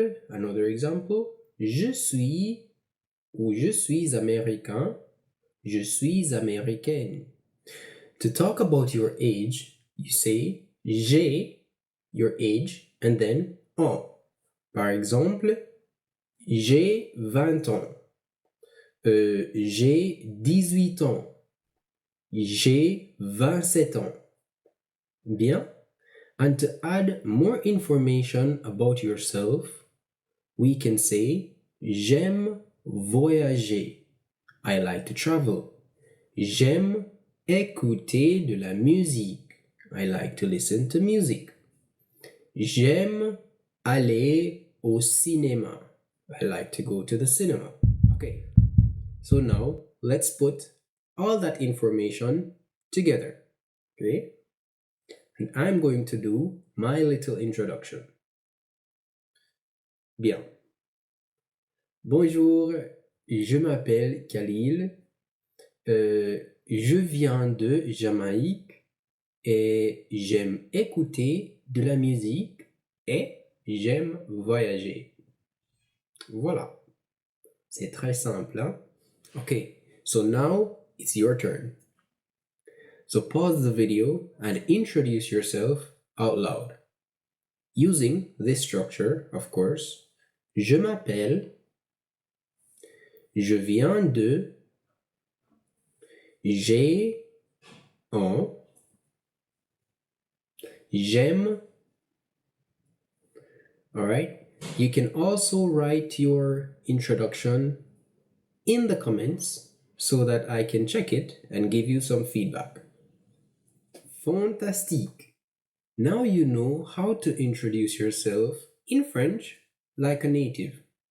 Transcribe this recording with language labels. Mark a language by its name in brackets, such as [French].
[English] Another example, [French] je suis ou je suis américain, je suis américaine. [English] To talk about your age, you say j'ai, your age, and then en. [French] Par exemple, j'ai 20 ans. J'ai 18 ans. J'ai 27 ans. Bien? [English] And to add more information about yourself, we can say, [French] J'aime voyager. [English] I like to travel. [French] J'aime écouter de la musique. [English] I like to listen to music. [French] J'aime aller au cinéma. [English] I like to go to the cinema. Okay, so now let's put all that information together. Okay? And I'm going to do my little introduction. [French] Bien. Bonjour, je m'appelle Khalil. Je viens de Jamaïque et j'aime écouter de la musique et j'aime voyager. Voilà. C'est très simple, hein? [English] Okay, so now it's your turn. So pause the video and introduce yourself out loud. Using this structure, of course, [French] je m'appelle, je viens de, j'ai, en, j'aime. [English] Alright? You can also write your introduction in the comments so that I can check it and give you some feedback. Fantastique! Now you know how to introduce yourself in French like a native.